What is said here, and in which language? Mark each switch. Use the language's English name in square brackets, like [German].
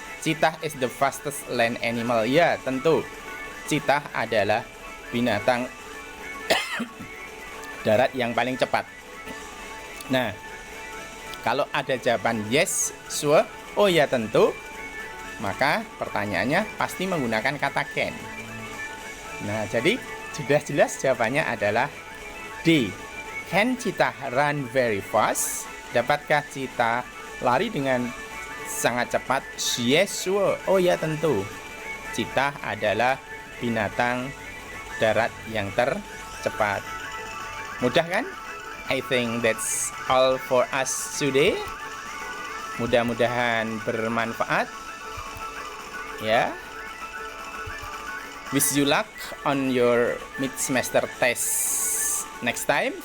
[English] Cheetah is the fastest land animal. [Indonesian] Ya, tentu. Cheetah adalah binatang darat yang paling cepat. Nah, kalau ada jawaban yes sure, oh ya tentu, maka pertanyaannya pasti menggunakan kata can. Nah, jadi sudah jelas jawabannya adalah D. [English] Can cheetah run very fast? [Indonesian] Dapatkah cheetah lari dengan sangat cepat? [English] Yes sure. [Indonesian] Oh ya tentu. Cheetah adalah binatang darat yang tercepat. Mudah kan? [English] I think that's all for us today. [Indonesian] Mudah-mudahan bermanfaat. Ya. [English] Wish you luck on your mid-semester test next time.